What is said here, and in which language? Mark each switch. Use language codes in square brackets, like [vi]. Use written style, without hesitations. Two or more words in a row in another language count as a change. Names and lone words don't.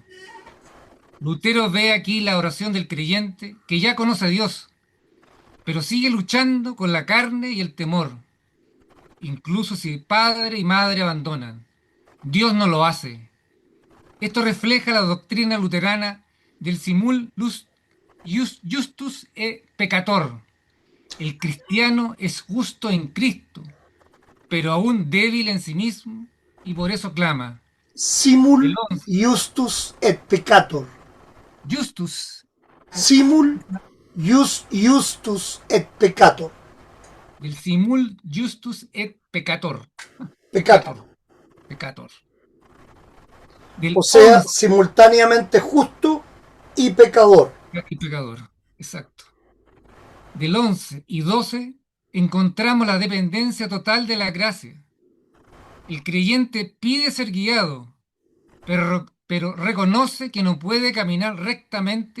[es] Lutero ve aquí la oración del creyente que ya conoce a Dios, pero sigue luchando con la carne y el temor. Incluso si padre y madre abandonan, Dios no lo hace. Esto refleja la doctrina luterana del [la] simul justus et peccator. [es] El cristiano es justo en Cristo, pero aún débil en sí mismo, y por eso clama. [la] Simul [es] El 11. [la] justus et peccator. Justus, Simul justus et peccator. [es] del [la] simul justus et peccator. Peccator. Peccator. [es] Del O sea, 11 simultáneamente justo y pecador. y pecador, exacto. Del 11 y 12 encontramos la dependencia total de la gracia. El creyente pide ser guiado, pero reconoce que no puede caminar rectamente